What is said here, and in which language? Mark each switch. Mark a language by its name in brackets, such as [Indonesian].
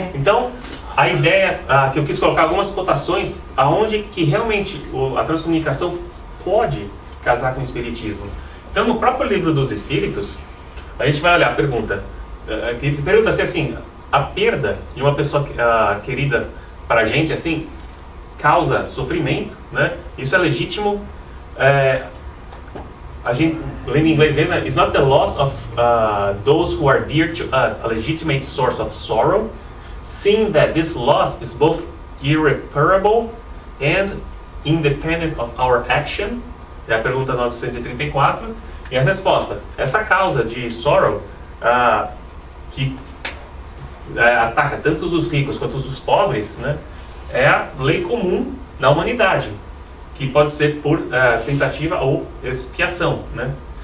[Portuguese] Então, a ideia que eu quis colocar algumas cotações aonde que realmente a transcomunicação pode casar com o espiritismo. Então, no próprio livro dos Espíritos, a gente vai olhar a pergunta. Pergunta-se assim, a perda de uma pessoa querida para a gente, assim, causa sofrimento, né? Isso é legítimo. A gente, lendo em inglês mesmo, [English] is not the loss of those who are dear to us a legitimate source of sorrow, seeing that this loss is both irreparable and independent of our action? [Portuguese] É a pergunta 934. E a resposta, essa causa de sorrow que ataca tanto os ricos quanto os pobres, né, é a lei comum na humanidade, que pode ser por tentativa ou expiação, né?